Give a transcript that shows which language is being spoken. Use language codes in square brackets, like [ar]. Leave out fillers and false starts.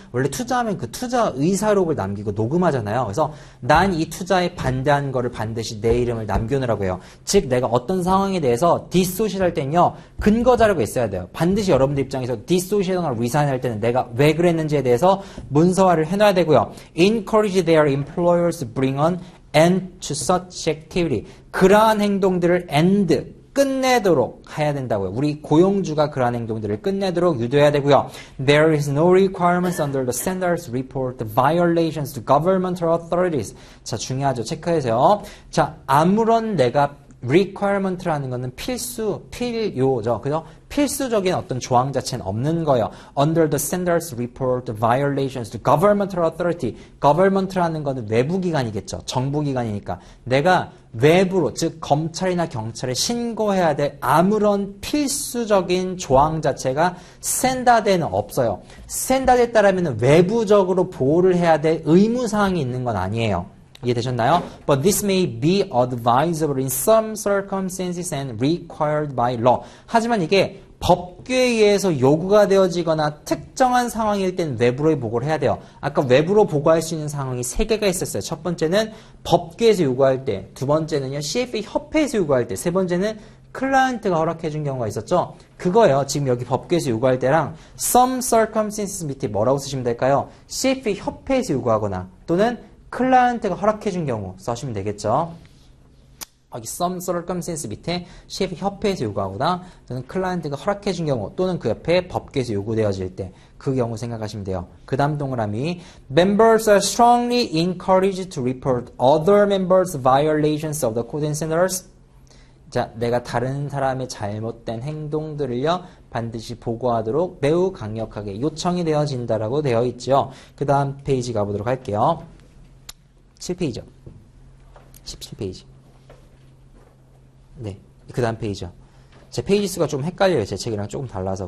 [ko] 원래 투자하면 그 투자 의사록을 남기고 녹음하잖아요. 그래서 난 이 투자에 반대한 거를 반드시 내 이름을 남겨놓으라고 해요. 즉 내가 어떤 상황에 대해서 디소시를 할 때는요. 근거 자료가 있어야 돼요. 반드시 여러분들 입장에서 디소시하거나 리사인할 때는 내가 왜 그랬는지에 대해서 문서화를 해놔야 되고요. [en] Encourage their employers to bring on and to such activity. [ko] 그러한 행동들을 end, 끝내도록 해야 된다고요. 우리 고용주가 그러한 행동들을 끝내도록 유도해야 되고요. [en] There is no requirements under the standards report the violations to governmental authorities. [ko] 자, 중요하죠. 체크해서요. 자, 아무런 내가 requirement라는 거는 필요죠. 그죠? 필수적인 어떤 조항 자체는 없는 거예요. [en] Under the standards report the violations to governmental authority. [ko] government라는 거는 외부기관이겠죠. 정부기관이니까. 내가 외부로, 즉 검찰이나 경찰에 신고해야 될 아무런 필수적인 조항 자체가 스탠다드에는 없어요. 스탠다드에 따르면 외부적으로 보호를 해야 될 의무사항이 있는 건 아니에요. 이해되셨나요? [en] But this may be advisable in some circumstances and required by law. [ko] 하지만 이게 법규에 의해서 요구가 되어지거나 특정한 상황일 땐 외부로 보고를 해야 돼요. 아까 외부로 보고할 수 있는 상황이 3개가 있었어요. 첫 번째는 법규에서 요구할 때, 두 번째는요 CFA 협회에서 요구할 때, 세 번째는 클라이언트가 허락해준 경우가 있었죠. 그거예요. 지금 여기 법규에서 요구할 때랑 [en] some circumstances [ko] 밑에 뭐라고 쓰시면 될까요? CFA 협회에서 요구하거나 또는 클라이언트가 허락해준 경우 써시면 되겠죠. 여기 [en] some circumstances [ko] 밑에 CFA 협회에서 요구하거나 또는 클라이언트가 허락해준 경우 또는 그 옆에 법규에서 요구되어질 때 그 경우 생각하시면 돼요. 그 다음 동그라미 [en] Members are strongly encouraged to report other members' violations of the code and standards. [ko] 자, 내가 다른 사람의 잘못된 행동들을요 반드시 보고하도록 매우 강력하게 요청이 되어진다라고 되어 있죠. 그 다음 페이지 가보도록 할게요. 7페이지요. 17페이지. 네, 그 다음 페이지요. 제 페이지 수가 좀 헷갈려요. 제 책이랑 조금 달라서.